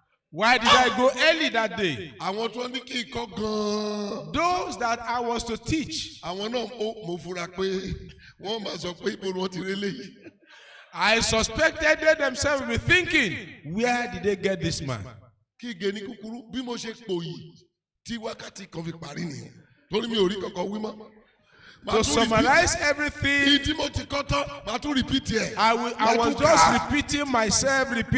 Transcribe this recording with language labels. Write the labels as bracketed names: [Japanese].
[English] Why did I go early that day? [Yoruba] àwọn tó ní kí n kọ́ gan-an. [English] Those that I was to teach, [Yoruba] àwọn náà mo fura pé wọ́n máa sọ pé ibo ni wọ́n ti rí eléyìí. [English] I suspected they themselves will be thinking, where did they get this man? [Yoruba] kí ige ní kúkúrú bí mo ṣe pòyì tí wákàtí kan fi parí nìyẹn torí mi ò rí kankan wí mọ́. [English] To summarize everything, [Yoruba] tí mo ti kọ́ tán màá tún repeat ẹ̀. [English] I was just repeating myself.